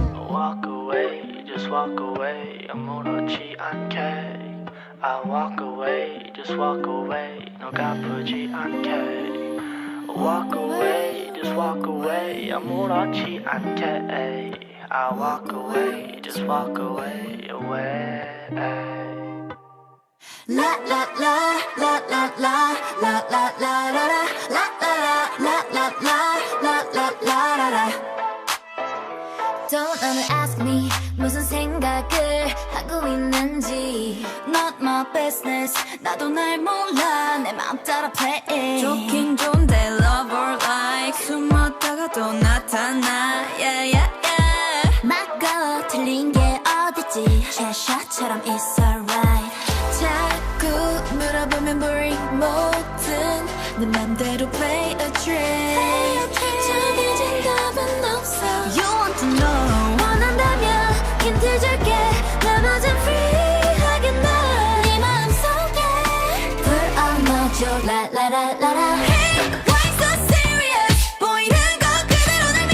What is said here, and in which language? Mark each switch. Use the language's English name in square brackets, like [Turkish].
[English] Walk away, just walk away [Korean] 아무렇지 않게 [English] I walk away, just walk away [Korean] 너가 아프지 않게 [English] Walk away, just walk away 아무렇지 않게 I walk away, just walk away away La la la la la la la la la la la la la la la la la la. Don't ever ask me [Korean] 무슨 생각을 하고 있는지. [English] Not my business. [Korean] 나도 날 몰라 내 맘 따라 play. 좋긴 좋은데 [English] love or like [Korean] 숨었다가 또 나타나. [English] Yeah yeah yeah. [Korean] 막어 틀린 게 어딨지. [English] Cheshire처럼 it's alright. [Korean] 자꾸 물어보면 boring 뭐든 내 맘대로 [English] play a trick. [Korean] 정해진 답은 없어. [English] You want to know. [Korean] 원한다면 힌트 줄게. 나머진 free하게 네 마음속에 불어넣어줘. 라라라라라. [English] Hey, why so serious? [Korean] 보이는 거 그대로